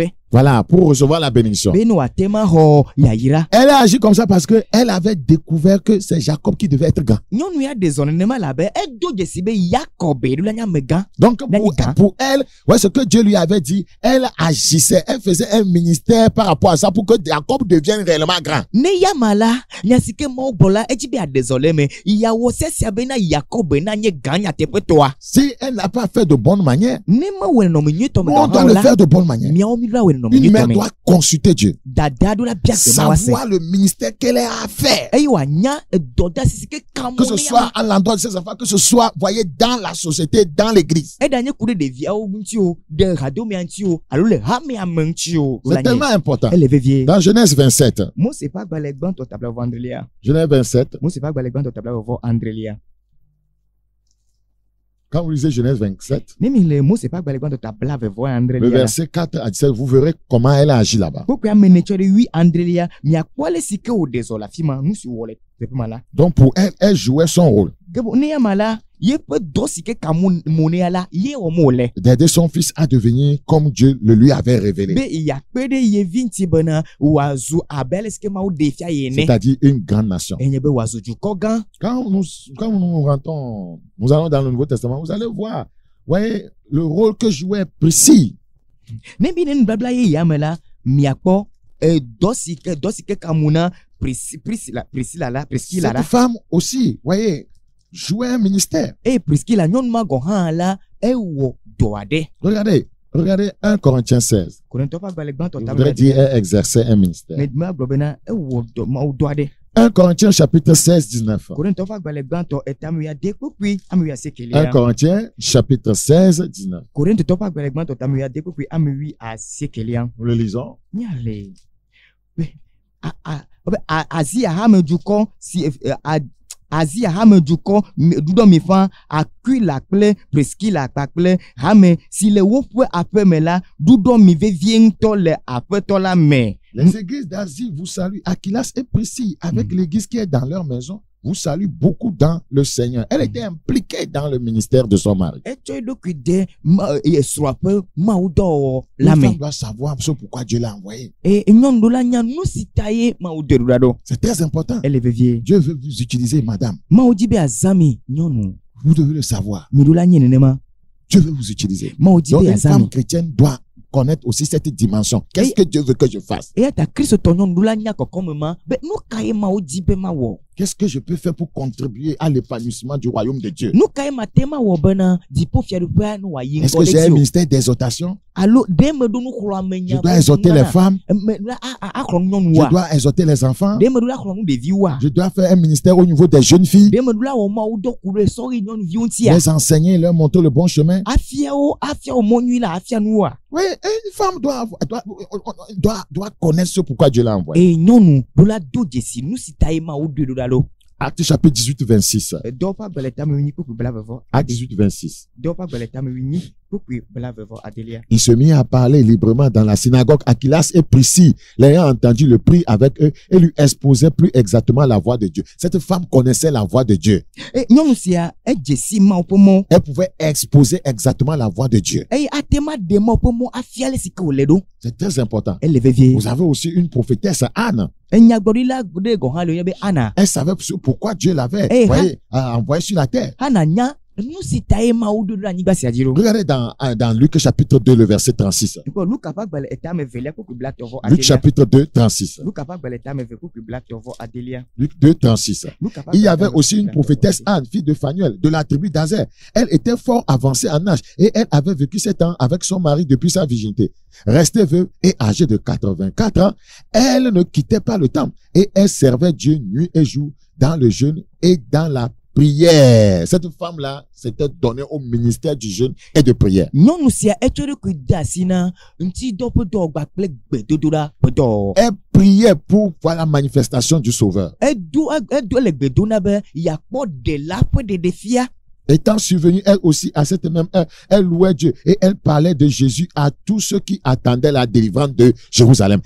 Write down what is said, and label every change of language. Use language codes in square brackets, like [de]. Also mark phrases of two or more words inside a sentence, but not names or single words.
[fr] Voilà, pour recevoir la bénédiction. [ee] beno atema ho yayira. [fr] Elle a agi comme ça parce qu'elle avait découvert que c'est Jacob qui devait être grand. [ee] Nyɔnu ya de zɔn nenema labe edo dzesi be Yakob ɖo la nya megã. [fr] Donc pour elle, ouais, ce que Dieu lui avait dit, elle agissait, elle faisait un ministère par rapport à ça pour que Jacob devienne réellement grand. [ee] Ne yama la nyasike mo gbola edzi be adezɔle me yawo sesia be na Yakob na nye gã nyateƒe toa. [fr] Si elle n'a pas fait de bonne manière, [ee] Ne me wɔ nɔmi nyuitɔ me [fr] on doit le faire de bonne manière. [ee] miawo mi la wɔ nɔmi [fr] Une mère [ee] nyuitɔ me. [fr] doit consulter Dieu, [ee] Dada do la bia gbe ma wa se. [fr] savoir le ministère qu'elle a à faire. [ee] Eye wa nya edɔda sisi ke kamo [fr] Que ce [ee] ne [fr] soit [ee] yama. [fr] à l'endroit de ses enfants, que ce soit, voyez, dans la société, dans l'église. [ee] Eda nye ku ɖe ɖeviawo ŋuti o, ɖe hadomea ŋuti o, alo le hamea me ŋuti o. [fr] C'est tellement important. Elle est vevie. Dans Genèse 27, [ee] Mose ƒe agbalẽ gbãtɔ tabla vɔ adrelia. [fr] Genèse 27, [ee] Mose ƒe agbalẽ gbãtɔ tabla vɔ adrelia. [fr] quand vous lisez Genèse 27, [ee] Ne mi le Mose ƒe agbalẽ gbãtɔ tabla vɔ le adrelia. [fr] verset 4 à 17, vous verrez comment elle a agi là-bas. [ee] Kpokpe ame ne tsɔ ɖe 8 adrelia, miakpɔ ale si ke wòɖe zɔ le afi ma, nu si wòwɔ le teƒe ma la. [fr] Donc pour elle, elle jouait son rôle [ee] Gebo ne yama la, ye ƒe dɔ si ke ka mo nea la, ye wɔ mo le. [fr] d'aider son fils à devenir comme Dieu le lui avait révélé. [ee] Be yakpe ɖe ye vi ŋuti bena wòazu abe ale si ke Mawu ɖe fia ye ene. [fr] C'est-à-dire une grande nation. [ee] Enye be wòazu dukɔ gã. [fr] Quand nous rentrons, nous allons dans le Nouveau Testament, vous allez voir, voyez, le rôle que jouait Priscille. [ee] Ne bi ne nubabla ye ya me la, miakpɔ dɔ si ke ka mo na Priscilla la. [fr] Cette femme aussi, voyez, jouait un ministère. [ee] Eye Priscilla nyɔnu ma gɔ hã la, ewɔ dɔ aɖe. [fr] Regardez 1 Corinthiens 16. [ee] Korintɔ ƒe agbalẽ gbãtɔ [fr] Je [ee] tabla [fr] voudrais dire, elle exerçait un ministère. [ee] ne duma gblɔ bena ewɔ dɔ Mawu dɔ aɖe. [fr] 1 Corinthiens chapitre 16, 19. [ee] Korintɔ ƒe agbalẽ gbãtɔ etame ade kpukpui ame 1 19. [fr] Corinthiens chapitre 16, 19. [ee] Korintɔ ƒe agbalẽ gbãtɔ tame ade kpukpui ame 19. [fr] Nous le lisons. [ee] Miale Asia hamedukɔ si Asia hamedukɔ dudɔ mi fã Aquila kple Priscilla kpakple Hame si le woƒe aƒe me la dudɔ mi vevie ŋutɔ le aƒetɔ la me. [fr] Les églises d'Asie vous saluent. Aquilas et Priscille, avec l'église qui est dans leur maison, vous saluent beaucoup dans le Seigneur. Elle était impliquée dans le ministère de son mari. [ee] Etsɔ eɖokui de esrɔ̃a ƒe mawudɔwɔwɔ [fr] Une [ee] la me. [fr] femme doit savoir ce pourquoi Dieu l'a envoyé. [ee] Nyɔnu ɖo la nya nu si ta ye Mawu ɖe ɖo ɖo. [fr] C'est très important. Elle est vevie. Dieu veut vous utiliser, madame. [ee] Mawu di be azami nyɔnu. [fr] Vous devez le savoir. [ee] Mi ɖo la nye nenema. [fr] Dieu veut vous utiliser. [ee] Mawu di [fr] Donc, [ee] be [fr] une [ee] azami. [fr] femme chrétienne doit connaître aussi cette dimension. Qu'est-ce que Dieu veut que je fasse? [ee] Eya ta kristotɔ nyɔnu ɖo la nya kɔkɔme ma be nu ka ye Mawu di be mawɔ. [fr] Qu'est-ce que je peux faire pour contribuer à l'épanouissement du royaume de Dieu? [ee] Nu ka ye mate mawɔ bena dziƒo fiaɖuƒea ne wòayi [fr] Est-ce [ee] ŋgɔ [fr] que j'ai un [ee] ɖe dzi o. [fr] ministère d'exhortation? [ee] Alo ɖe me ɖo nuxlɔame nya. [fr] Je dois exhorter les femmes. [ee] Axlɔ nu [fr] Je [ee] nyɔnua. [fr] dois exhorter les enfants. [ee] Ɖe me ɖo la xlɔ nu ɖeviwoa. [fr] Je dois faire un ministère au niveau des jeunes filles. [ee] Ɖe me ɖo la wɔ Mawu dɔ ku ɖe sɔɣi nyɔnuviwo ŋutia. [fr] Les enseigner, leur montrer le bon chemin. [ee] Afia wo mɔ nyui la afia nuwoa. [fr] Oui, une femme doit connaître ce pourquoi Dieu l'a envoyé. [ee] Eye nyɔnu ɖo la do dzesi nu si ta ye Mawu ɖoe ɖo la ɖo. [fr] Acte chapitre 18, 26. [ee] Dɔw ƒe agbalẽ tame wunyi kpukpui blavevɔ. [fr] Acte 18, 26. [ee] Dɔw ƒe agbalẽ tame wunyi kpukpui blavevɔ adelia. [fr] Il se mit à parler librement dans la synagogue. Aquilas et Priscille, l'ayant entendu, le prit avec eux et lui exposait plus exactement la voix de Dieu. Cette femme connaissait la voix de Dieu. [ee] Nyɔnu sia edze si Mawu ƒe mɔ. [fr] Elle pouvait exposer exactement la voix de Dieu. [ee] Eye ate ma ɖe Mawu ƒe mɔ afia le si ke wòle ɖo. [fr] C'est très important. Elle est vevie. Vous avez aussi une prophétesse, Anne. [ee] Nyagblɔɖila ɖe gɔ̃ hã le yɔbɛ Ana. [fr] Elle savait pourquoi Dieu l'avait envoyé sur la terre. [ee] Ana nya nu si ta ye Mawu ɖo ɖe anyigba sia dzi ɖo. [fr] Regardez dans Luc chapitre 2, le verset 36. [ee] Luka ƒe agbalẽ etame velia kpukpui blatɔvɔ [fr] Luc [ee] adelia. [fr] chapitre 2, 36. [ee] Luka ƒe agbalẽ etame ve kpukpui blatɔvɔ adelia. [fr] Luc 2, 36. [ee] Luka ƒe [fr] Il y avait [ee] agbalẽ [fr] aussi une [ee] etame [fr] prophétesse [ee] ve- [fr] Anne, fille de Phanuel, de la tribu d'Azer. Elle était fort avancée en âge et elle avait vécu 7 ans avec son mari depuis sa virginité. Restée veuve et âgée de 84 ans, elle ne quittait pas le temple et elle servait Dieu nuit et jour dans le jeûne et dans la prière. Cette femme-là s'était donnée au ministère du jeûne et de prière. [ee] Nyɔnu sia etsɔ eɖokui de asi na ŋutidɔ ƒe dɔwɔgba kple gbedodoɖa ƒe dɔwɔwɔ. [fr] Elle priait pour voir la manifestation du Sauveur. [ee] Edo le gbe do na be yeakpɔ ɖela ƒe ɖeɖefia. [fr] Étant survenue, elle aussi, à cette même heure, elle louait Dieu et elle parlait de Jésus à tous ceux qui attendaient la délivrance de Jérusalem.